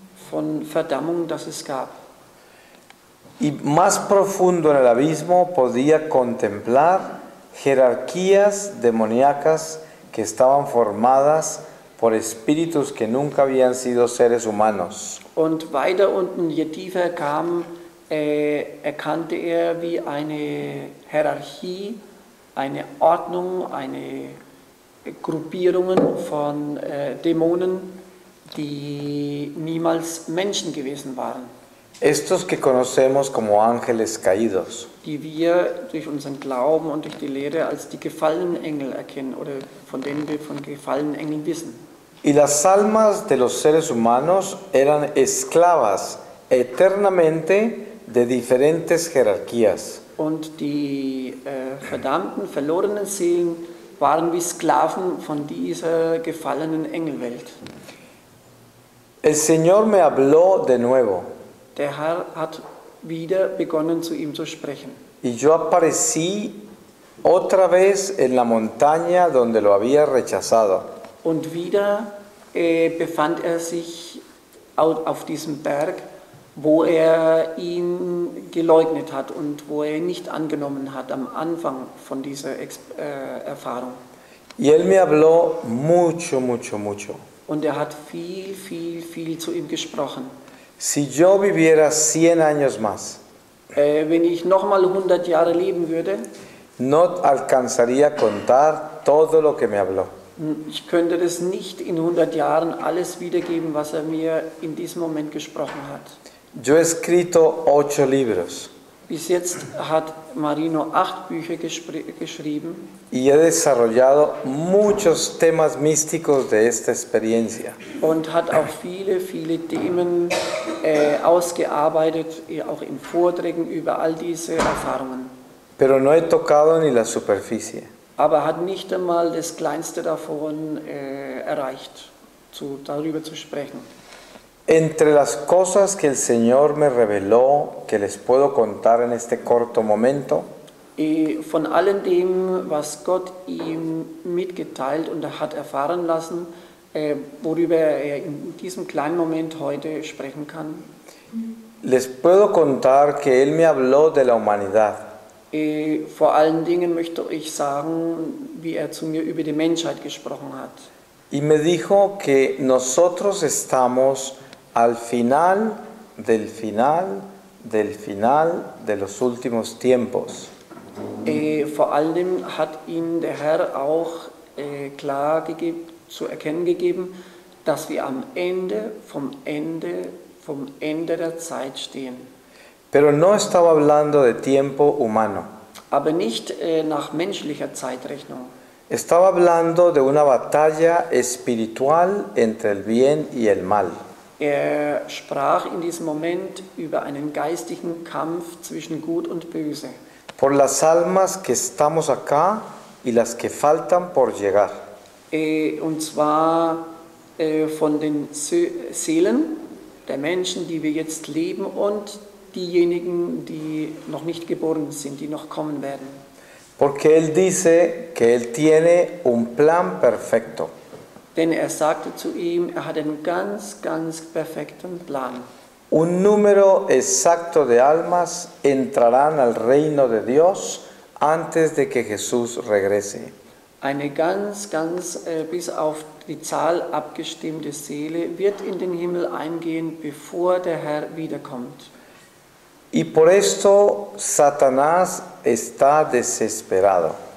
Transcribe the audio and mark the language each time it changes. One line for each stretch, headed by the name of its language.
German: von Verdammung, das es gab.
Spanish: Y más profundo en el abismo podía contemplar jerarquías demoníacas que estaban formadas por espíritus que nunca habían sido seres humanos.
German: Und weiter unten, je tiefer er kam, erkannte er wie eine Hierarchie, eine Ordnung, eine Gruppierungen von Dämonen, die niemals Menschen gewesen waren.
Spanish: Estos que conocemos como ángeles caídos.
German: Die wir durch unseren Glauben und durch die Lehre als die gefallenen Engel erkennen oder von denen wir von gefallenen Engeln wissen.
Spanish: Y las almas de los seres humanos eran esclavas eternamente de diferentes jerarquías.
German: Und die verdammten, verlorenen Seelen waren wie Sklaven von dieser gefallenen Engelwelt.
Spanish: El Señor me habló de nuevo
German: Der Herr hat wieder begonnen, zu ihm zu sprechen.
Spanish: y yo aparecí otra vez en la montaña donde lo había rechazado.
German: Und wieder befand er sich auf diesem Berg, wo er ihn geleugnet hat und wo er ihn nicht angenommen hat am Anfang von dieser Erfahrung.
Spanish: Y Él me habló mucho, mucho, mucho.
German: Und er hat viel, viel, viel zu ihm gesprochen.
Spanish: Si yo viviera 100 años más,
German: Wenn ich nochmal 100 Jahre leben würde,
Spanish: no alcanzaría a contar todo lo que me habló.
German: ich könnte das nicht in 100 Jahren alles wiedergeben, was er mir in diesem Moment gesprochen hat.
Spanish: Yo he escrito 8 libros
German: Bis jetzt hat Marino 8 Bücher geschrieben
Spanish: y he desarrollado muchos temas místicos de esta experiencia.
German: und hat auch viele, viele Themen ausgearbeitet, auch in Vorträgen über all diese Erfahrungen.
Spanish: Pero no he tocado ni la superficie.
German: Aber hat nicht einmal das Kleinste davon erreicht, darüber zu sprechen.
Spanish: Entre las cosas que el Señor me reveló, que les puedo contar en este corto momento,
German: Von allem dem, was Gott ihm mitgeteilt und er hat erfahren lassen, worüber er in diesem kleinen Moment heute sprechen kann,
Spanish: les puedo contar que Él me habló de la humanidad.
German: vor allen Dingen möchte ich sagen, wie er zu mir über die Menschheit gesprochen hat.
Spanish: Y me dijo que nosotros estamos al final del final del final de los últimos tiempos.
German: Vor allem hat ihm der Herr auch klar zu erkennen gegeben, dass wir am Ende vom Ende der Zeit stehen.
Spanish: Pero no estaba hablando de tiempo humano.
German: Aber nicht nach menschlicher Zeitrechnung.
Spanish: Estaba hablando de una batalla espiritual entre el bien y el mal.
German: Er sprach in diesem Moment über einen geistigen Kampf zwischen Gut und Böse.
Spanish: Por las almas que estamos acá y las que faltan por llegar.
German: Und zwar von den Seelen der Menschen, die wir jetzt leben und diejenigen, die noch nicht geboren sind, die noch kommen werden.
Spanish: Porque Él dice que Él tiene un plan perfecto.
German: Denn er sagte zu ihm, er hat einen ganz, ganz perfekten Plan.
Spanish: Un número exacto de almas entrarán al reino de Dios antes de que Jesús regrese.
German: Eine ganz, ganz bis auf die Zahl abgestimmte Seele wird in den Himmel eingehen, bevor der Herr wiederkommt.
Spanish: Y por esto Satanás está desesperado.